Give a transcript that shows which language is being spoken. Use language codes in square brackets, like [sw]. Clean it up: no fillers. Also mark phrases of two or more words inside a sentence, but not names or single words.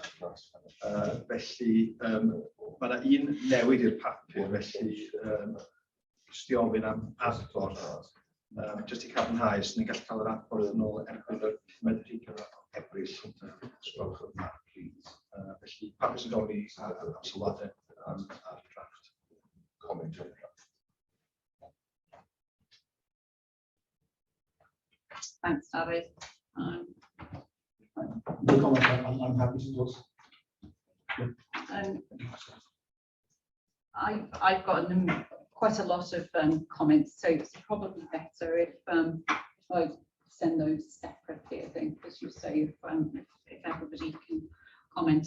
[cy] Felly, mae yna un newid i'r papur, felly jyst i ofyn am adborth, jyst i cadarnhau, os ni'n gallu cael yr adborth yn ôl erbyn yr 15 Ebrill, sgrowch y map, please. Felly, papur sy'n gofyn am sylwadau ar y drafft. [en] Thanks, David. I'm happy to do. I've got quite a lot of comments, so it's probably better if I send those separately, I think, as you say, if everybody can comment.